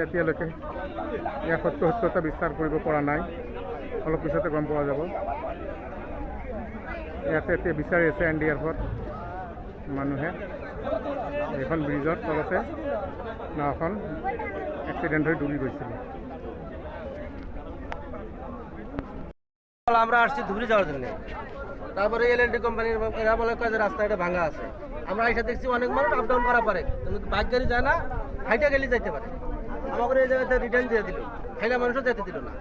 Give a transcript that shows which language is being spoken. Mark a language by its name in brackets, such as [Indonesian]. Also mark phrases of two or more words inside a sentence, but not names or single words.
[Assamese] এতিয়ালৈকে ইয়াৰ সত্যতা বিস্তাৰ কৰিব পৰা নাই, অলপ পিছতে গম পোৱা যাব। ইয়াতে এতিয়া বিচাৰি আছে NDRF মানুহে। এইখন ব্ৰিজৰ তলতে নাওখন এক্সিডেণ্ট হৈ ডুবি গৈছিল। [Bangla] আমরা আসছি ধুবড়ি যাওয়ার জন্য। তারপরে L&T কোম্পানির এরা বলে যে রাস্তা এটা ভাঙা আছে। আমরা এসে দেখছি অনেক মানুষ [English] up down [Bangla] করা পারে, কিন্তু বাইক গাড়ি যায় না, হাইটা গেলে যাইতে পারে। আমাকে এই জায়গাতে রিটার্ন দিয়ে দিল, হাইলা মানুষও যেতে দিল না।